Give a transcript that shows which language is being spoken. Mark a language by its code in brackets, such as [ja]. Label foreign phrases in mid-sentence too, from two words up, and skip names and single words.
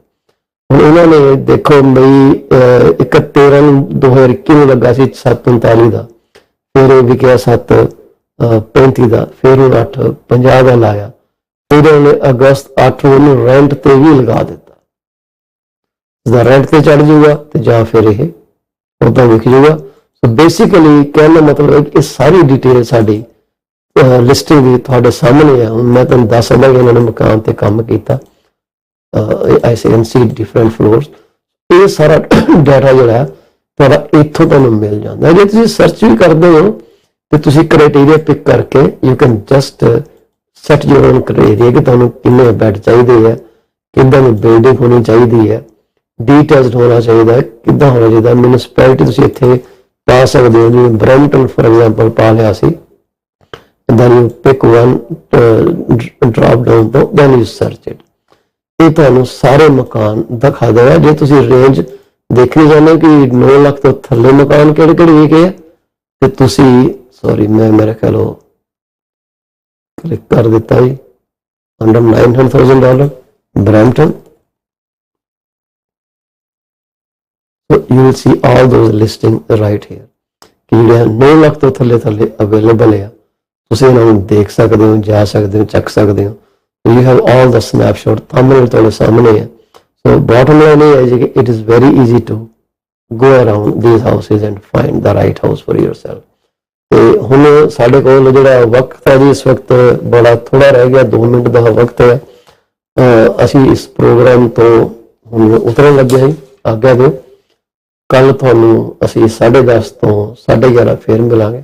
[pa] ਹੁਣ ਇਹਨਾਂ ਨੇ ਦੇਖੋ ਮਈ 13 ਨੂੰ 2021 ਨੂੰ ਲੱਗਾ ਸੀ 739 ਦਾ, ਫਿਰ ਇਹ ਵਿਕਿਆ 735 ਦਾ, ਫਿਰ ਉਹ 850 ਦਾ ਲਾਇਆ, ਫਿਰ ਉਹਨੇ ਅਗਸਤ 8 ਨੂੰ ਰੈਂਟ ਤੇ ਵੀ ਲਗਾ ਦਿੱਤਾ। ਇਸਦਾ ਰੈਂਟ ਤੇ ਚੜ ਜਾਊਗਾ ਤੇ ਜਾਂ ਫਿਰ ਇਹ ਉਦਾਂ ਵਿਕ ਜਾਊਗਾ। [en] so basically [pa] ਕਹਿਣ ਦਾ ਮਤਲਬ ਹੈ ਕਿ ਇਹ ਸਾਰੀ ਡਿਟੇਲ ਸਾਡੀ ਲਿਸਟਿੰਗ ਦੀ ਤੁਹਾਡੇ ਸਾਹਮਣੇ ਹੈ। ਹੁਣ ਮੈਂ ਤੁਹਾਨੂੰ ਦੱਸ ਸਕਦਾ ਕਿ ਇਹਨਾਂ ਨੇ ਮਕਾਨ ਤੇ ਕੰਮ ਕੀਤਾ, [en] I can see different floors, [pa] ਇਹ ਸਾਰਾ ਡਾਟਾ ਜਿਹੜਾ ਤੁਹਾਡਾ ਇੱਥੋਂ ਤੁਹਾਨੂੰ ਮਿਲ ਜਾਂਦਾ। ਜੇ ਤੁਸੀਂ ਸਰਚ ਵੀ ਕਰਦੇ ਹੋ ਤੇ ਤੁਸੀਂ ਕ੍ਰਾਈਟੇਰੀਆ ਪਿਕ ਕਰਕੇ [en] you can just set your own criteria [pa] ਕਿ ਤੁਹਾਨੂੰ ਕਿੰਨੇ ਬੈੱਡ ਚਾਹੀਦੇ ਹੈ, ਕਿੱਦਾਂ ਦੀ ਬਿਲਡਿੰਗ ਹੋਣੀ ਚਾਹੀਦੀ ਹੈ, ਡੀਟੇਲਡ ਹੋਣਾ ਚਾਹੀਦਾ ਹੈ, ਕਿੱਦਾਂ ਹੋਣਾ ਚਾਹੀਦਾ। ਮਿਊਨਿਸਪੈਲਿਟੀ ਤੁਸੀਂ ਇੱਥੇ ਪਾ ਸਕਦੇ ਹੋ, ਜਿਵੇਂ ਬਰੈਂਪਟਨ [en] for example [pa] ਪਾ ਲਿਆ ਸੀ, [en] then you pick one drop down ਤੋਂ then you search it। [pa] ਇਹ ਤੁਹਾਨੂੰ ਸਾਰੇ ਮਕਾਨ ਦਿਖਾ ਦੇਗਾ। ਜੇ ਤੁਸੀਂ ਰੇਂਜ ਦੇਖਣੀ ਚਾਹੁੰਦੇ ਹੋ ਕਿ 9 ਲੱਖ ਤੋਂ ਥੱਲੇ ਮਕਾਨ ਕਿਹੜੇ ਕਿਹੜੇ ਵਿਕੇ ਆ, ਤੇ ਤੁਸੀਂ ਸੌਰੀ ਮੈਂ ਮੇਰੇ ਖਿਆਲ ਕਲਿੱਕ ਕਰ ਦਿੱਤਾ ਜੀ, ਅੰਡਰ $900,000 ਬਰੈਂਪਟਨ। [en] So you will see all those listing right here [pa] ਕਿ ਜਿਹੜੇ 9 ਲੱਖ ਤੋਂ ਥੱਲੇ ਅਵੇਲੇਬਲ ਹੈ। ਤੁਸੀਂ ਇਹਨਾਂ ਨੂੰ ਦੇਖ ਸਕਦੇ ਹੋ, ਜਾ ਸਕਦੇ ਹੋ, ਚੱਕ ਸਕਦੇ ਹੋ। [en] You have all the snapshot, thumbnail [pa] ਤੁਹਾਡੇ ਸਾਹਮਣੇ ਹੈ। [en] So bottom line [pa] ਇਹ ਹੈ ਕਿ [en] it is very easy to go around these houses and find the right house for yourself। [pa] ਤੇ ਹੁਣ ਸਾਡੇ ਕੋਲ ਜਿਹੜਾ ਵਕਤ ਹੈ ਜੀ ਇਸ ਵਕਤ ਬੜਾ ਥੋੜਾ ਰਹਿ ਗਿਆ, 2 ਮਿੰਟ ਦਾ ਵਕਤ ਹੈ। ਅਸੀਂ ਇਸ ਪ੍ਰੋਗਰਾਮ ਤੋਂ ਹੁਣ ਉਤਰਨ ਲੱਗੇ ਹਾਂ, ਆਗਿਆ ਦਿਓ। ਕੱਲ ਤੁਹਾਨੂੰ ਅਸੀਂ 10:30 ਤੋਂ 11:30 ਫੇਰ ਮਿਲਾਂਗੇ।